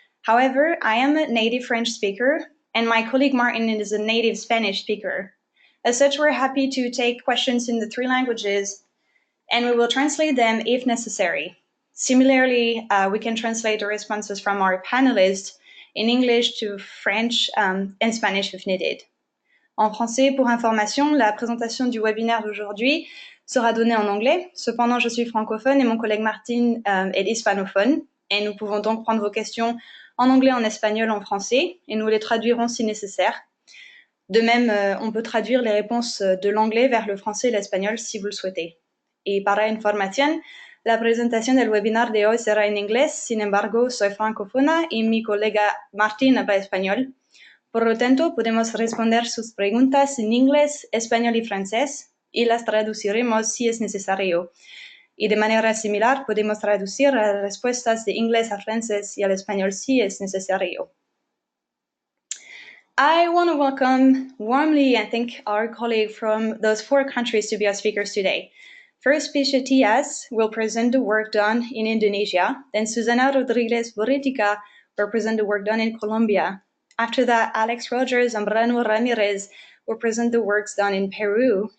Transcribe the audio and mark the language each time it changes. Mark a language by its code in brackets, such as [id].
[en] However, I am a native French speaker and my colleague Martin is a native Spanish speaker. As such, we're happy to take questions in the 3 languages and we will translate them if necessary. Similarly, we can translate the responses from our panelists in English to French and Spanish if needed. [fr] En français, pour information, la présentation du webinaire d'aujourd'hui sera donnée en anglais. Cependant, je suis francophone et mon collègue Martine est hispanophone. Et nous pouvons donc prendre vos questions en anglais, en espagnol, en français, et nous les traduirons si nécessaire. De même, on peut traduire les réponses de l'anglais vers le français et l'espagnol si vous le souhaitez. [es] Y para información, la presentación del webinar de hoy será en inglés, sin embargo, soy francófona y mi colega Martín habla español. Por lo tanto, podemos responder sus preguntas en inglés, español y francés, y las traduciremos si es necesario. Y de manera similar, podemos traducir las respuestas de inglés a francés y al español si es necesario. [en] I want to welcome warmly and thank our colleague from those 4 countries to be our speakers today. First, Pisha Tias will present the work done in Indonesia. Then Susana Rodriguez Boritica will present the work done in Colombia. After that, Alex Rogers and Brano Ramirez will present the works done in Peru.